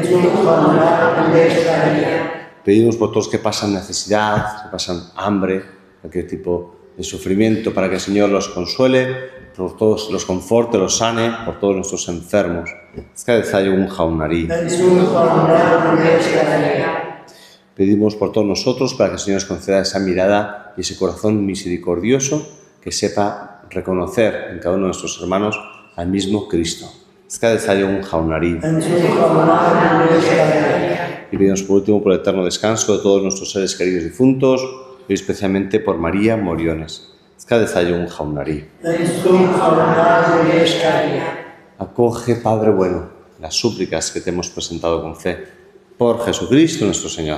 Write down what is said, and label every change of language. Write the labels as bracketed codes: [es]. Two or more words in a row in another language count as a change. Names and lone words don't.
[es] Pedimos por todos que pasan necesidad, que pasan hambre, cualquier tipo de sufrimiento, para que el Señor los consuele, por todos los conforte, los sane, por todos nuestros enfermos. [eu] un jaunari. [es] Pedimos por todos nosotros para que el Señor nos conceda esa mirada y ese corazón misericordioso que sepa reconocer en cada uno de nuestros hermanos al mismo Cristo. [eu] Ezka dezaiogun jaunari. [es] Y pedimos por último por el eterno descanso de todos nuestros seres queridos difuntos y especialmente por María Moriones. [eu] Ezka dezaiogun jaunari. [es] Acoge, Padre bueno, las súplicas que te hemos presentado con fe. Por Jesucristo nuestro Señor.